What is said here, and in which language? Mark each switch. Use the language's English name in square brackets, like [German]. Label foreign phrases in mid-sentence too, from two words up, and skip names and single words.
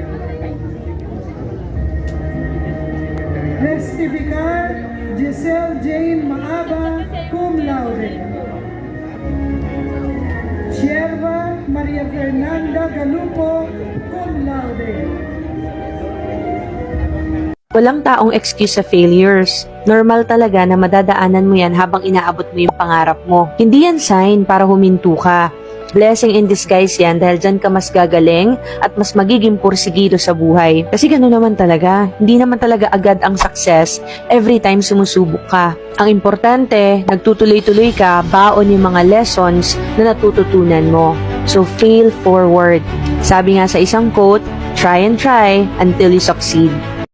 [Filipino] Testificar Giselle Jane Maaba, [Latin] cum laude. [Filipino] Sierva Maria Fernanda Galupo, [Latin] cum laude. [Filipino] Walang taong excuse sa failures. Normal talaga na madadaanan mo yan habang inaabot mo yung pangarap mo. Hindi yan sign para huminto ka. [English] Blessing in disguise [Filipino] yan dahil dyan ka mas gagaling at mas magiging pursigido sa buhay. Kasi gano'n naman talaga. Hindi naman talaga agad ang success [English] every time [Filipino] sumusubok ka. Ang importante, nagtutuloy-tuloy ka, baon yung mga lessons na natututunan mo. [English] So fail forward. [Filipino] Sabi nga sa isang quote, [English] try and try until you succeed.